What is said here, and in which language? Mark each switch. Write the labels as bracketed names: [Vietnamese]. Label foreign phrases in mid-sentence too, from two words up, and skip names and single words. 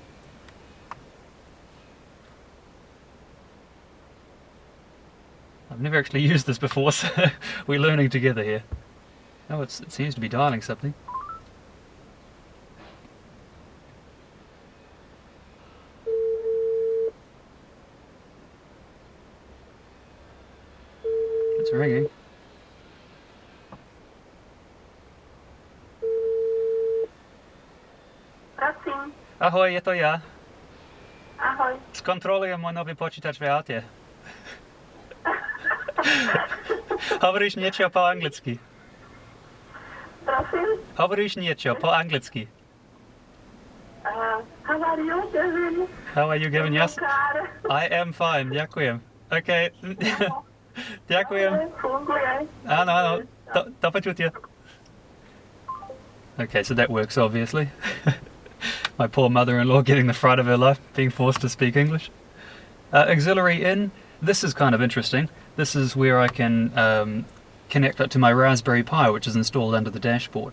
[English] I've never actually used this before, so we're learning together here. Oh, it seems to be dialing something. It's ringing. [Slovak] Prosím. Ahoj, je to ja. Ahoj. Skontrolujem môj nový počítač v aute. Hovoríš niečo po anglicky? Prosím? Hovoríš niečo po anglicky? [English] How are you, Kevin? How are you, Kevin? Yes, Car. I am fine, [Slovak] ďakujem. OK. Ďakujem. Funguje. Áno, áno. Do počutia. [English] Okay, so that works, obviously. My poor mother-in-law getting the fright of her life, being forced to speak English. Auxiliary in. This is kind of interesting. This is where I can connect it to my Raspberry Pi, which is installed under the dashboard.